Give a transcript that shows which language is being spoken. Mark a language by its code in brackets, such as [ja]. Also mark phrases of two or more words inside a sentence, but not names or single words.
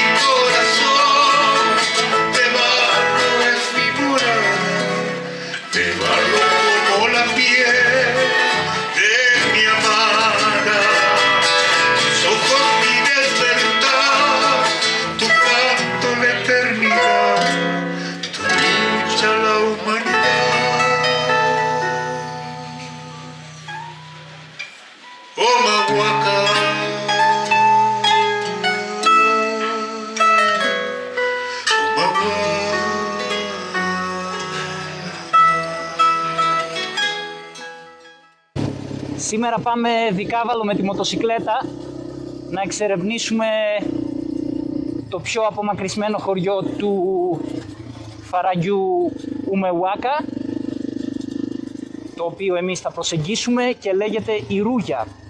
[es] corazón, de barro es mi moral, de barro como la piel de mi amada, tus ojos mi despertar, tu canto la eternidad, tu lucha la humanidad. Oh Mahuaca, oh Mahuaca. [el] Σήμερα πάμε Δικάβαλο με τη μοτοσικλέτα να εξερευνήσουμε το πιο απομακρυσμένο χωριό του Φαραγγιού Ουμεουάκα, το οποίο εμείς θα προσεγγίσουμε και λέγεται Ιρούγια.